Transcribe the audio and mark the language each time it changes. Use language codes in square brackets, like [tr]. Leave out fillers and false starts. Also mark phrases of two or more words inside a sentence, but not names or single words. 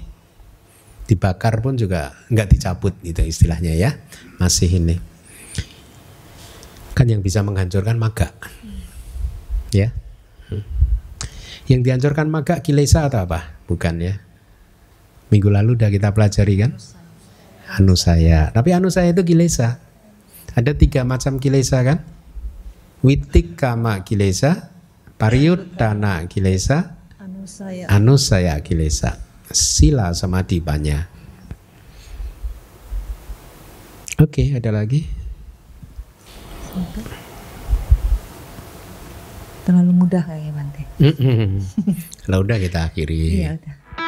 [id] Dibakar pun juga enggak dicabut itu istilahnya ya, masih ini kan yang bisa menghancurkan magga ya. Yang dihancurkan magga kilesa atau apa? Bukan ya. Minggu lalu udah kita pelajari kan? Anusaya. Tapi anusaya itu kilesa. Ada 3 macam kilesa kan? [pi] Witikkama kilesa, pariyuttana kilesa, anusaya kilesa. Sila samadhi panya. [id] Oke, ada lagi? Terlalu mudah kayaknya Bante. Kalau udah kita akhiri. Iya, udah.